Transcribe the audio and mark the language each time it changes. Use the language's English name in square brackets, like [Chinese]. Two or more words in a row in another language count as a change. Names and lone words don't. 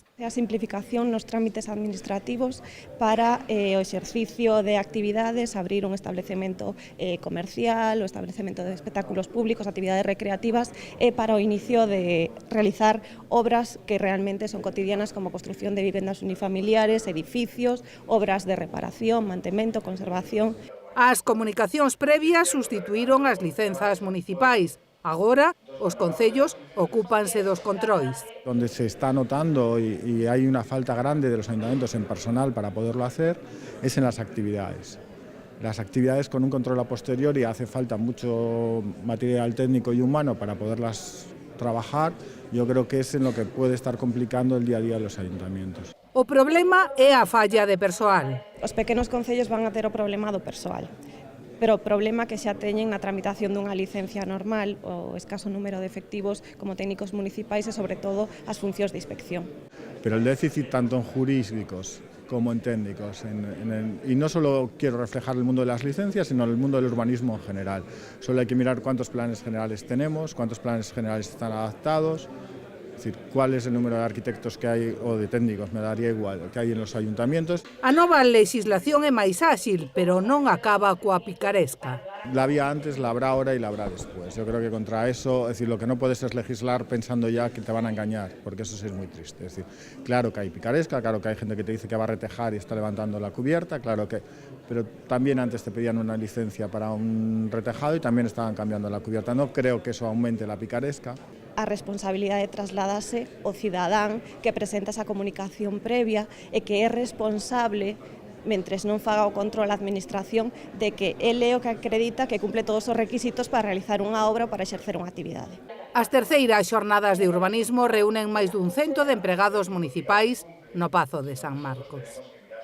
[Galician] A simplificación nos trámites administrativos para o exercicio de actividades, abrir un establecemento comercial, o establecemento de espectáculos públicos, actividades recreativas, para o inicio de realizar obras que realmente son cotidianas como construcción de vivendas unifamiliares, edificios, obras de reparación, mantemento, conservación. As comunicacións previas sustituíron as licenzas municipais. Agora, os concellos ocúpanse dos controis. [Spanish] Donde se está notando y hay una falta grande de los ayuntamientos en personal para poderlo hacer es en las actividades. Las actividades con un control a posteriori hace falta mucho material técnico y humano para poderlas trabajar. Yo creo que es en lo que puede estar complicando el día a día de los ayuntamientos. O problema é a falla de persoal. Os pequenos concellos van a ter o problema do persoal, pero o problema que xa teñen na tramitación dunha licencia normal, o escaso número de efectivos como técnicos municipais e, sobre todo, as funcións de inspección. Pero el déficit tanto en jurídicos como en técnicos, y no solo quiero reflejar el mundo de las licencias, sino el mundo del urbanismo en general. Solo hay que mirar cuántos planes generales tenemos, cuántos planes generales están adaptados. Es decir, cuál es el número de arquitectos que hay, o de técnicos, me daría igual, que hay en los ayuntamientos. [Galician] A nova legislación é máis áxil, pero non acaba coa picaresca. [Spanish] La había antes, la habrá ahora y la habrá después. Yo creo que contra eso, es decir, lo que no puedes es legislar pensando ya que te van a engañar, porque eso sí es muy triste. Es decir, claro que hay picaresca, claro que hay gente que te dice que va a retejar y está levantando la cubierta, claro que... Pero también antes te pedían una licencia para un retejado y también estaban cambiando la cubierta. No creo que eso aumente la picaresca. [Galician] A responsabilidade trasladase ao cidadán que presenta esa comunicación previa e que é responsable, mentres non faga o control a administración, de que el é o que acredita que cumple todos os requisitos para realizar unha obra ou para exercer unha actividade. As terceiras xornadas de urbanismo reúnen máis dun 100 de empregados municipais no Pazo de San Marcos.